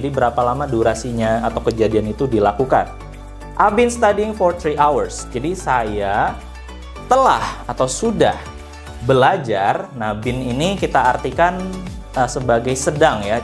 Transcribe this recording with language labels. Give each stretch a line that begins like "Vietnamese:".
Indonesian: Jadi berapa lama durasinya atau kejadian itu dilakukan.
English: I've been studying for 3 hours.
Indonesian: Jadi saya telah atau sudah belajar. Nah, been ini kita artikan sebagai sedang ya.